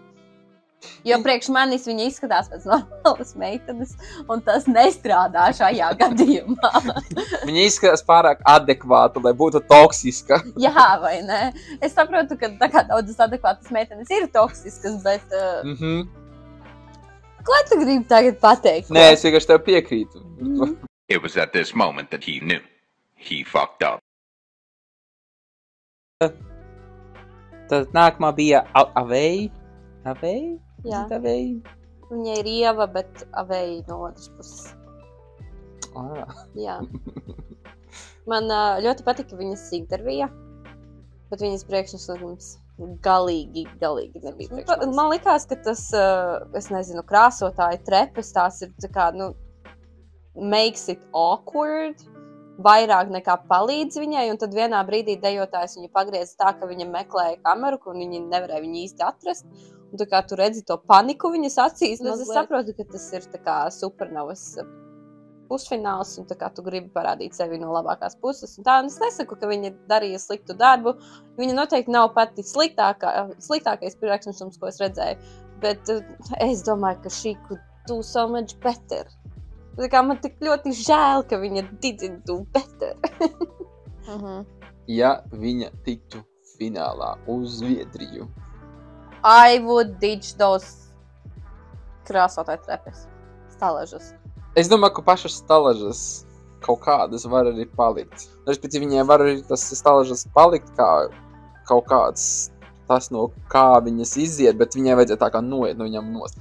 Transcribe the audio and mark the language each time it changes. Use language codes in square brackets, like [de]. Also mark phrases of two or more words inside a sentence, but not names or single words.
[lv] Jo priekš manis viņa izskatās pēc normālas meitenes, un tas nestrādā šajā gadījumā. Viņa izskatās pārāk adekvāta, lai būtu toksiska. Jā, vai ne? Es saprotu, ka tā kā daudzas adekvātas meitenes ir toksiskas, bet... Ko tu gribi tagad pateikt? Nē, es vienkārši tev piekrītu. [en] It was at this moment that he knew. He fucked up. [lv] Tad nākamā bija Avei? Avei? Jā. Avei? Viņa ir Ieva, bet Avei no otras puses. Jā. Man ļoti patika viņas intervija, bet viņas priekšneslikums galīgi nebija. Man likās, ka tas, es nezinu, krāsotāji trepes, tās ir tā kā, [en] makes it awkward, [lv] vairāk nekā palīdz viņai, un tad vienā brīdī dejotājs viņu pagriez tā, ka viņa meklēja kameru, un viņi nevarēja viņu īsti atrast. Un tā kā tu redzi to paniku viņas acīs, es saprotu, ka tas ir tā kā supernovas pusfināls, un tā kā tu gribi parādīt sevi no labākās puses. Un tā, un es nesaku, ka viņa darīja sliktu darbu. Viņa noteikti nav pati sliktākais priekšnesums, ko es redzēju. Bet es domāju, ka [en] she could do so much better. [lv] Tā kā man tik ļoti žēl, ka viņa [en] didn't do better. [lv] Ja viņa tiktu finālā uz Zviedriju. [en] I would ditch those [lv] krāsotāju trepes. Stalažas. Es domāju, ka pašas stalažas kaut kādas var arī palikt. Respektīvi, viņai var arī tas stalažas palikt kā kaut kāds tas, no kā viņas iziet, bet viņai vajadzētu tā kā noiet no viņam nost.